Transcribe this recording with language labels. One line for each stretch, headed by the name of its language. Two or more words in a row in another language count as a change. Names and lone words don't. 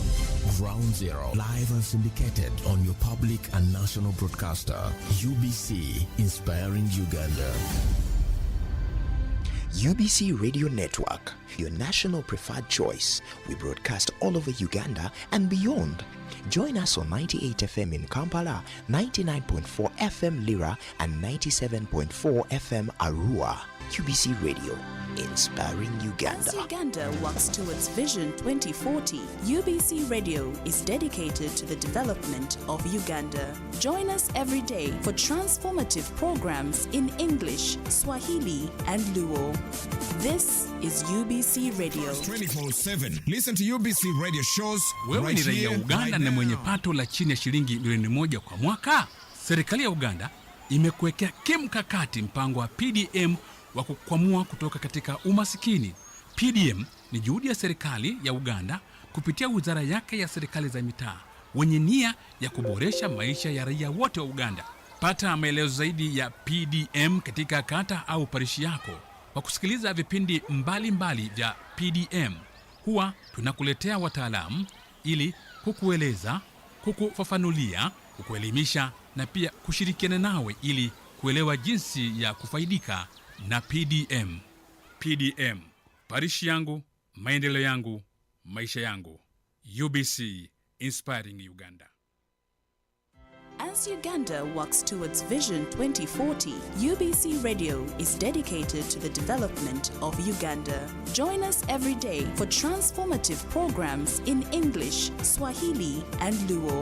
English: Ground Zero, live and syndicated on your public and national broadcaster, UBC, inspiring Uganda. UBC Radio Network, your national preferred choice. We broadcast all over Uganda and beyond. Join us on 98 FM in Kampala, 99.4 FM Lira, and 97.4 FM Arua. UBC Radio, inspiring Uganda. As Uganda works towards Vision 2040, UBC Radio is dedicated to the development of Uganda. Join us every day for transformative programs in English, Swahili, and Luo. This is UBC Radio. 24/7. Listen to UBC radio shows.
Swahili: Wewe ni raia Uganda na mwenye pato la chini ya shilingi milioni 1 kwa mwaka? Serikali ya Uganda imekuwekea kimkakati mpango wa PDM wa kukwamua kutoka katika umasikini. PDM ni juhudi ya serikali ya Uganda kupitia wizara yake ya serikali za mitaa wenye nia ya kuboresha maisha ya raia wote wa Uganda. Pata maelezo zaidi ya PDM katika kata au parishi yako kwa kusikiliza vipindi mbalimbali vya PDM. Huwa tunakuletea wataalamu ili kukueleza, kukufafanulia, kukuelimisha na pia kushirikiana nawe ili kuelewa jinsi ya kufaidika na PDM. PDM, parishi yangu, maendeleo yangu, maisha yangu.
English: UBC, inspiring Uganda. As Uganda works towards Vision 2040, UBC Radio is dedicated to the development of Uganda. Join us every day for transformative programs in English, Swahili, and Luo.